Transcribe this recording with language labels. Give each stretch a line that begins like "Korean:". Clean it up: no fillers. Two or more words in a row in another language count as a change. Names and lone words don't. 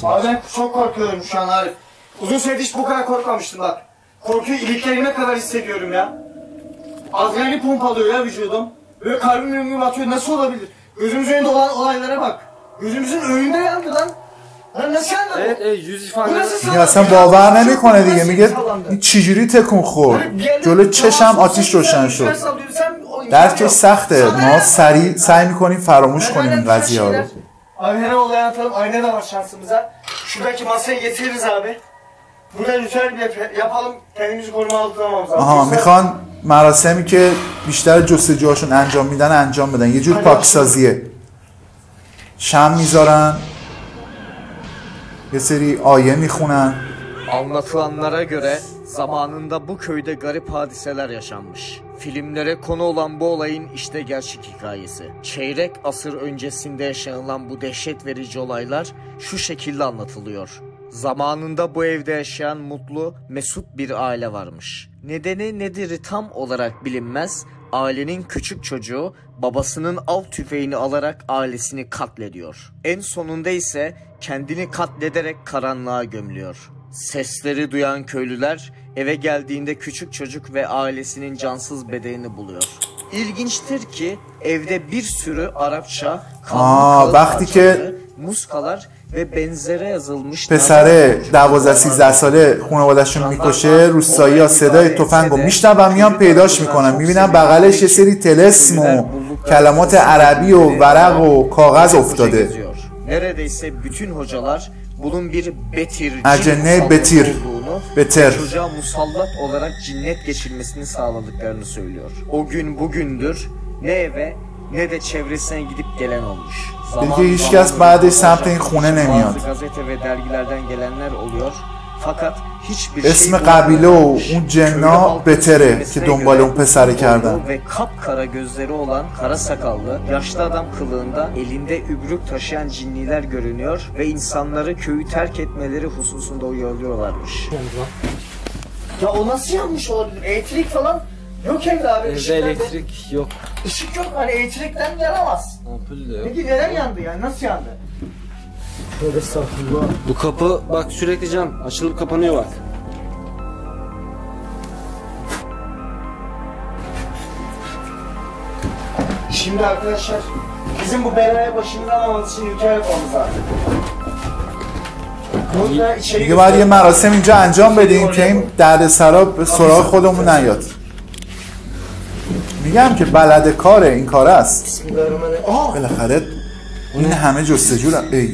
Turkish: Abi ben çok korkuyorum şu an Arif. Uzun süredir hiç bu kadar korkmamıştım bak. Korkuyu iliklerime kadar hissediyorum ya. Adrenalin pompalıyor ya vücudum. Böyle kalbim yumruğum atıyor, nasıl olabilir? Gözümüzün önünde olan olaylara bak. Gözümüzün önünde yandı lan. Lan nasıl yandı bu? Evet yüz ifade.
Persian: یا اصلا باور نمیکنه دیگه. میگه این چجوری تکون خورد. جلو چشم آتیش روشن شد. درکش سخته. ما سریع سعی میکنیم فراموش کنیم این قضیه ها رو.
Turkish: Abi her olayı atalım, ayna da var şansımıza. Şuradaki masayı getiririz abi. Burada ritüel yapalım, kendimizi koruma altına almamız lazım.
Persian: آها میخوان مراسمی که بیشتر جستجوهاشون انجام میدن انجام بدن. یه جور پاکسازیه. شم میذارن. یه سری آیه میخونن.
Turkish: Anlatılanlara göre zamanında bu köyde garip hadiseler yaşanmış. Filmlere konu olan bu olayın işte gerçek hikayesi. Çeyrek asır öncesinde yaşanılan bu dehşet verici olaylar şu şekilde anlatılıyor. Zamanında bu evde yaşayan mutlu, mesut bir aile varmış. Nedeni nedir tam olarak bilinmez. Ailenin küçük çocuğu babasının av tüfeğini alarak ailesini katlediyor. En sonunda ise kendini katlederek karanlığa gömülüyor. Sesleri duyan köylüler eve geldiğinde küçük çocuk ve ailesinin cansız bedenini buluyor. İlginçtir ki evde bir sürü Arapça,
Persian: وقتی که
Turkish: muskalar ve benzere yazılmış
Persian: پسره 12-13 ساله خانواده‌شون میکشه، روستایی ها صدای تفنگو میشنون میان پیداش میکنن، میبینن بغلش یه سری طلسم و کلمات عربی و ورق و کاغذ افتاده.
Turkish: Neredeyse bütün hocalar bunun bir Acenne betir. Beter. Çocuğa musallat olarak cinnet geçirmesini sağladıklarını söylüyor. O gün bugündür ne eve ne de çevresine gidip gelen olmuş.
Persian: دیگه هیچ کس بعدش سمت این خونه نمیاد.
Turkish: Bazı gazete ve dergilerden gelenler oluyor. Fakat hiçbir
Persian: اسم قبیله و اون جنا بتره که دنبال اون پسره کردن.
Turkish: Ve kapkara gözleri olan kara sakallı yaşlı adam kılığında elinde übrük taşıyan cinniler görünüyor ve insanları köyü terk etmeleri hususunda uyarıyorlarmış. Ya o nasıl yanmış olabilir? Elektrik falan yok evde abi. Evde elektrik yok. Işık yok, hani elektrikten yanamaz. Ampul de yok. Peki neden yandı yani? Nasıl yandı? Tövbe estağfurullah. Bu kapı bak sürekli cam açılıp kapanıyor bak. Şimdi arkadaşlar bizim bu belaya başımızı almamız için ritüel yapmamız lazım.
Persian: دیگه باید یه مراسم اینجا انجام بدیم که این دردسرا به سراغ خودمون نیاد. میگم که بلد کاره، این کاره است. بالاخره این همه جستجو را